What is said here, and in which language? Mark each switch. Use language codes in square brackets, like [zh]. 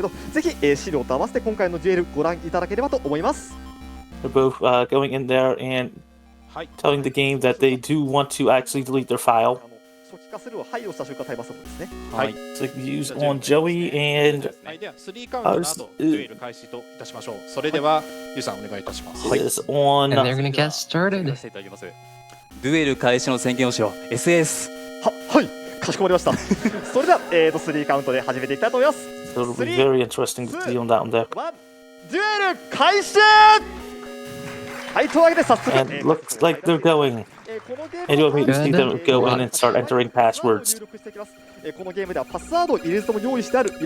[ja] ぜひ資料と合わせて今回のデュエルご覧いただければと思います。 [en] They're both going in there and telling the game that they do want to actually delete their file. [ja] 初期化するをはいをした瞬間タイマーストップですね。はい。 [en] It's like used on Joey and [ja] はい、では3カウントの後デュエル開始といたしましょう。それではゆうさんお願いいたします。 [en] is on. And they're gonna get started. [ja] させていただきます。デュエル開始の宣言をしよう。 SS。はい、かしこまりました。それでは3カウントで始めていきたいと思います。 [en] So it'll be very interesting to see on that one there. [ja] デュエル開始。はいというわけで早速。 [en] And looks like they're going. And you want me to see them go in and start entering passwords. [ja] このゲームではパスワードを入れずとも用意してある。